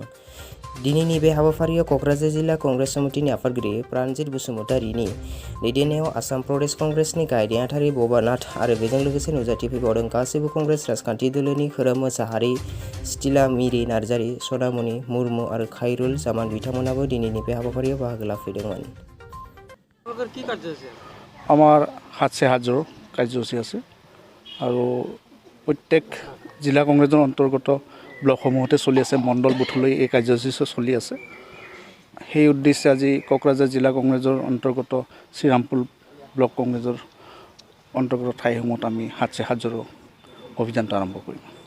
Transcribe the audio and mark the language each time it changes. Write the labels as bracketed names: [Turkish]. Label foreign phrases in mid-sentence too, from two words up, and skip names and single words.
[Bodo] दिनैनि बे हाबाफारियाव क'क्राझार जिल्ला कंग्रेस समितिनि आफादगिरि प्राणजित बसुमतारीनि दैदेननायाव आसाम प्रदेश कंग्रेसनि गाहाय नेहाथारि भबानाथ आरो बेजों लोगोसे नुजाथिफैबावदों गासैबो कंग्रेस राजखान्थि दोलोनि खोरोम मोसाहारि, स्टिला मिरि नार्जारि, सनामुनि मुर्मु आरो खायरुल जामान बिथांमोनाबो दिनैनि बे हाबाफारियाव बाहागो लाफैदोंमोन। [Assamese] আমাৰ হাতছে হাত জোৰ কাৰ্যসূচী আছে আৰু প্ৰত্যেক জিলা কংগ্ৰেছৰ অন্তৰ্গত ব্লকসমূহতে চলি আছে, মণ্ডল বুথলৈ এই কাৰ্যসূচী চলি আছে। সেই উদ্দেশ্যে আজি কোকৰাঝাৰ জিলা কংগ্ৰেছৰ অন্তৰ্গত শ্ৰীৰামপুৰ ব্লক কংগ্ৰেছৰ অন্তৰ্গত ঠাইসমূহত আমি হাতছে হাত জোৰ অভিযানটো আৰম্ভ কৰিম।